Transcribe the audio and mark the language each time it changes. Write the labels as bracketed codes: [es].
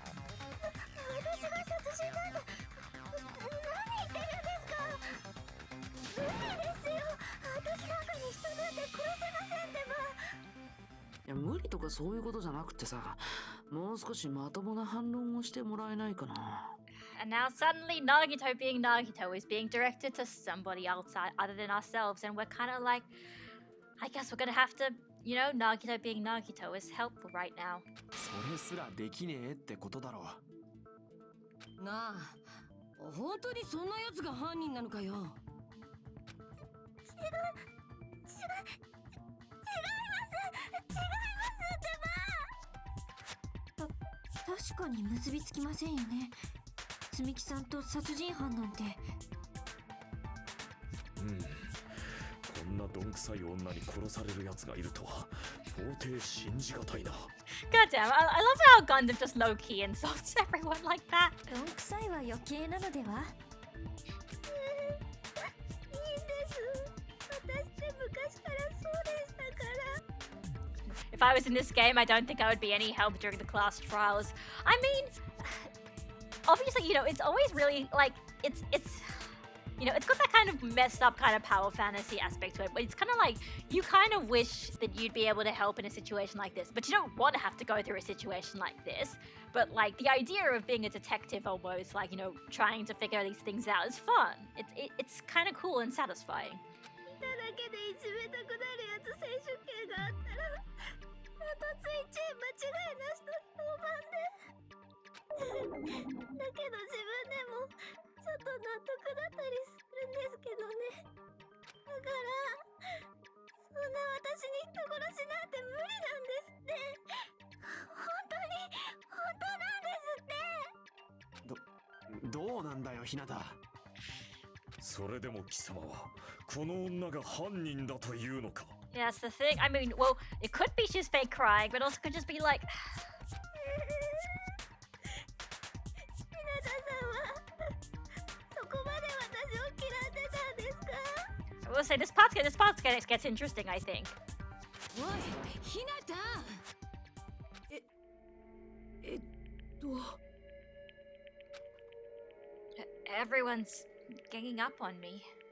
[ja] 私なんかに人なんて殺せませんでも。いや無理とかそういうことじゃなくてさもう少しまともな反論をしてもらえないかな。 [en] And now suddenly Nagito being Nagito is being directed to somebody outside other than ourselves, and we're kind of like, I guess we're gonna have to, Nagito being Nagito is helpful right now. [ja] それすらできねえってことだろう。なあ本当にそんなやつが犯人なのかよ。確かに結びつきませんよね。積み木さんと殺人犯なんて。こんなどんくさい女に殺される奴がいるとは到底信じがたいな。 [en] God damn, I love how Gundam just low-key insults everyone like that. [ja] どんくさいは余計なのでは。いいんです。私って昔からそうでしたから。 [en] If I was in this game, I don't think I would be any help during the class trials. I mean, obviously, it's always really, like, it's got that kind of messed up kind of power fantasy aspect to it, but it's kind of like, you kind of wish that you'd be able to help in a situation like this, but you don't want to have to go through a situation like this. But, like, the idea of being a detective almost, like, trying to figure these things out is fun. It's kind of cool and satisfying. [ja] 見ただけでいじめたくなるやつ選手権があったらあとついチーム間違いなしと評判でだけど自分でもちょっと納得だったりするんですけどね。だからそんな私に人殺しなんて無理なんですって。本当なんですって。どうなんだよひなた。それでも貴様はこの女が犯人だというのか。 [en] Yeah, that's the thing. I mean, well, it could be she's fake crying, but also could just be like... [ja] ひなたさんはそこまで私を嫌ってたんですか。 [en] I will say this part gets interesting, I think. [ja] おいひなた。 [en] Everyone's ganging up on me.